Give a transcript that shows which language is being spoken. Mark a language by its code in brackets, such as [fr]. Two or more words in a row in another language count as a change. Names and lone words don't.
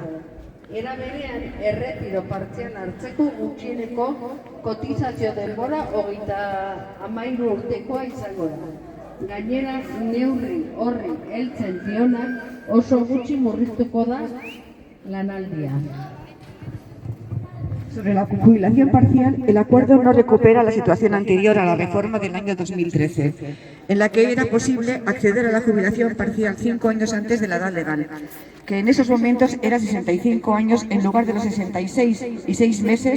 [eu] Era berean, erretiro partzial hartzeko gutxieneko kotizazio denbora 13 urtekoa izango da. Gainera, neurri horri heltzen dionak oso gutxi murriztuko da lanaldia. [es] Sobre la jubilación parcial, el acuerdo no recupera la situación anterior a la reforma del año 2013, en la que era posible acceder a la jubilación parcial 5 años antes de la edad legal, que en esos momentos era 65 años en lugar de los 66 y 6 meses